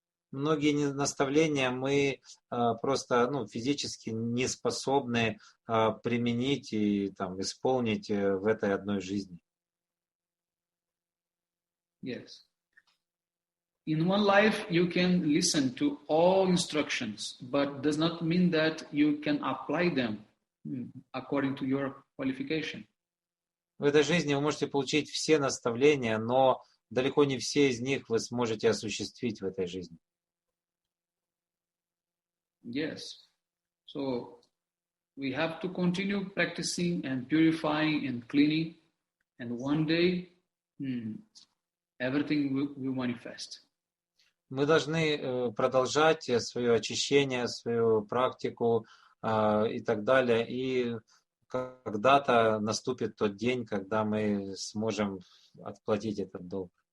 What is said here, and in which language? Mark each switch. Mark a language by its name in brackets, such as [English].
[Russian] Многие наставления мы просто физически не способны применить и исполнить в этой одной жизни. [English] Yes. In one life, you can listen to all instructions, but does not mean that you can apply them according to your qualification. [Russian] В этой жизни вы можете получить все наставления, но далеко не все из них вы сможете осуществить в этой жизни. [English] Yes. So we have to continue practicing and purifying and cleaning, and one day everything will manifest. [Russian] Мы должны продолжать свое очищение, свою практику и так далее. И когда-то наступит тот день, когда мы сможем отплатить этот долг.